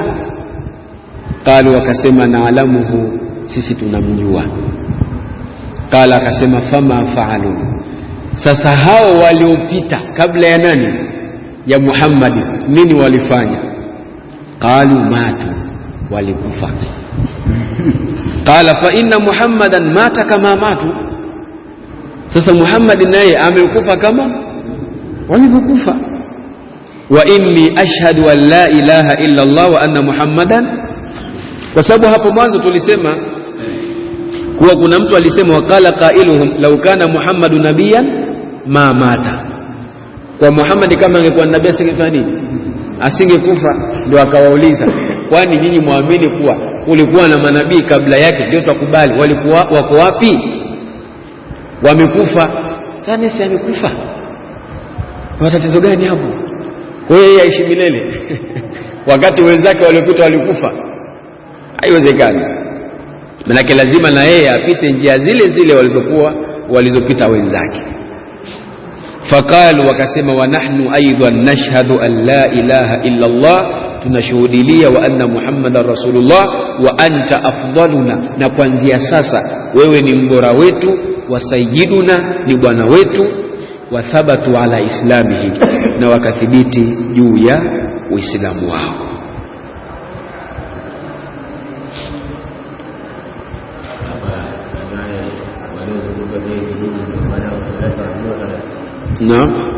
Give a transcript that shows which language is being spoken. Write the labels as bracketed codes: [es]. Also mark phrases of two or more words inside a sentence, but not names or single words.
[sw] Qalu, wakasema naalamuhu, sisi tunamjua. Qala, akasema [ar] فما فعلوا, [sw] sasa hao waliopita kabla ya nani? Ya Muhammad, nini walifanya? [ar] قالوا ماتوا, walikufa. قال فإن محمدا مات كما ماتوا, [sw] sasa Muhammad naye amekufa kama walivyokufa. [ar] وإني أشهد أن لا إله إلا الله وأن محمدا, [sw] kwa sababu hapo mwanzo tulisema kuwa kuna mtu alisema [ar] وقال قائلهم لو كان محمد نبيا ما مات, [sw] kwa Muhammad kama angekuwa nabii asingefanya nini? Asingekufa. Ndio akawauliza, kwani nyinyi muamini kuwa kulikuwa na manabii kabla yake? Ndio tukubali. Walikuwa wako wapi? Wamekufa. Sasa si amekufa, kwa tatizo gani hapo? Kwa hiyo yeye aishi milele wakati wenzake waliopita walikufa? Haiwezekani. Maana lazima na yeye apite njia zile zile walizopita wenzake. [ar] Faqalu, wakasema ونحن أيضا نشهد أن لا إله إلا الله, tunashuhudilia وأن محمدا رسول الله وأنت أفضلنا, [sw] na kuanzia sasa wewe ni mbora wetu, [ar] وسيدنا, [sw] ni bwana wetu, [ar] وثبتوا على إسلامه, [sw] na wakathibiti juu ya Uislamu wao. Naam.